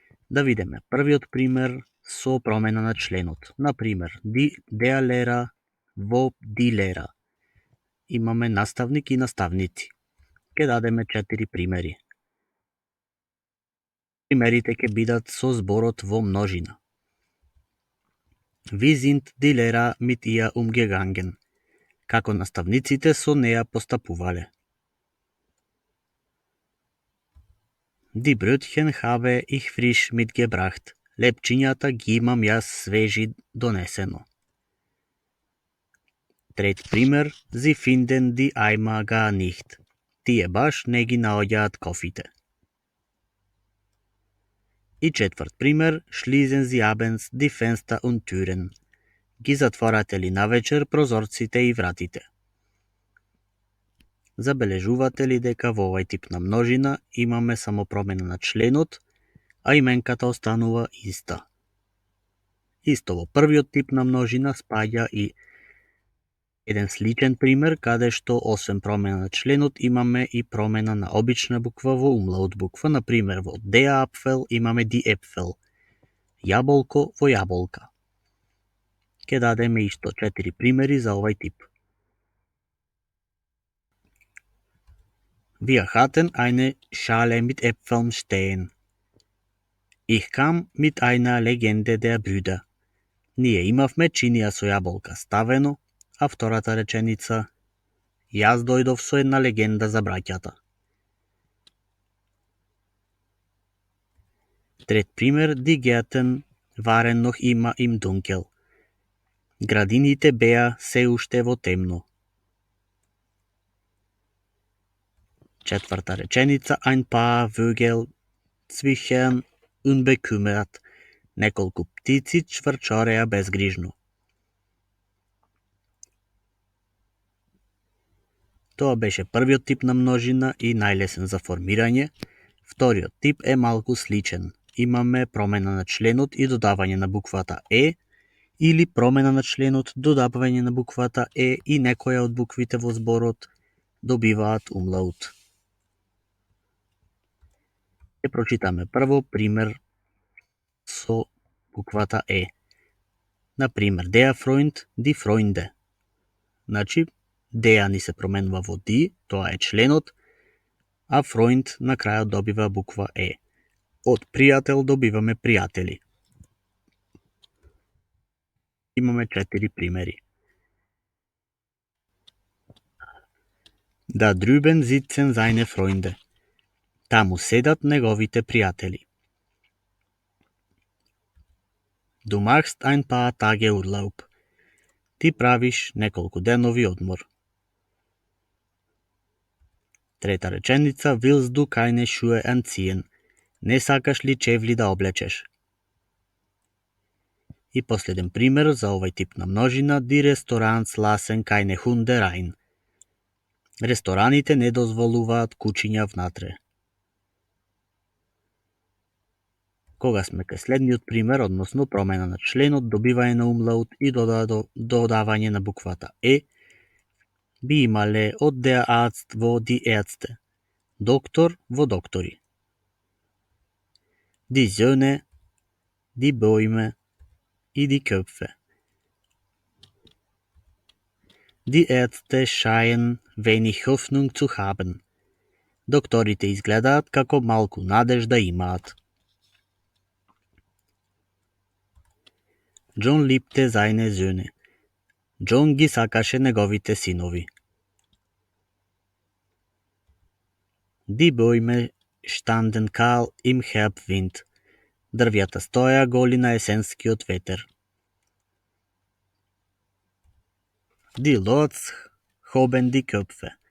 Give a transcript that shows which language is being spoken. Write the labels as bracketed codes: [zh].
[mk] Да видиме првиот пример со промена на членот. Например, деалера во дилера. Имаме наставник и наставници. Ке дадеме 4 примери. Примерите ќе бидат со зборот во множина. [de] Wir sind die Lehrer mit ihr umgegangen. [mk] Како наставниците со неа постапувале. [de] Die Brötchen habe ich frisch mitgebracht. [mk] Лепчињата ги имам јас свежи донесено. Трет пример, [de] Sie finden die Eimer gar nicht. [mk] Тие баш не ги наоѓаат кофите. И четврт пример, [de] Schließen Sie abends die Fenster und Türen. [mk] Ги затворате ли навечер прозорците и вратите. Забележувате ли дека во овој тип на множина имаме само промена на членот, а именката останува иста. Исто во првиот тип на множина спаѓа и еден сличен пример каде што освен промена на членот имаме и промена на обична буква во умлаут буква, например во der Apfel имаме die Äpfel, јаболко во јаболка. Ке дадеме исто 4 примери за овој тип. [de] Wir hatten eine Schale mit Äpfeln stehen. Ich kam mit einer Legende der Brüder. [mk] Ние имавме чинија со јаболка ставено, а втората реченица јас дојдов со една легенда за браќата. Трет пример, [de] die Gärten waren noch immer im Dunkel. [mk] Градините беа се уште во темно. Четврта реченица, [de] ein paar Vögel zwitschern unbekümmert. [mk] Неколку птици чврчореа безгрижно. Тоа беше првиот тип на множина и најлесен за формирање. Вториот тип е малку сличен. Имаме промена на членот и додавање на буквата Е, или промена на членот, додавање на буквата Е и некоја од буквите во зборот добиваат умлаут. Ќе прочитаме прво пример со буквата Е. Например, [de] der Freund, die Freunde. [mk] Значи, деа ни се променува во ди, тоа е членот, а Freund на крајот добива буква Е. Од пријател добиваме пријатели. Имаме 4 примери. [de] Da drüben sitzen seine Freunde. [mk] Таму седат неговите пријатели. [de] Du machst ein paar Tage Urlaub. [mk] Ти правиш неколку денови одмор. Трета реченица, [de] willst du keine Schuhe anziehen? [mk] Не сакаш ли чевли да облечеш? И последен пример за овој тип на множина, [de] die Restaurants lassen keine Hunde rein. [mk] Рестораните не дозволуваат кучиња внатре. Кога сме кај следниот пример, односно промена на членот, добивање на умлаут и додавање на буквата Е, би имале од der Arzt во die Ärzte, доктор во доктори. [de] Die Söhne, die Bäume и die Köpfe. Die Ärzte scheinen wenig Hoffnung zu haben. [mk] Докторите изгледаат како малку надежда имаат. [de] John liebte seine Söhne. [mk] Джон ги сакаше неговите синови. [de] Die Bäume standen kahl im Herbstwind. [mk] Дрвјата стоја голи на есенскиот ветер. [de] Die Lords hoben die Köpfe.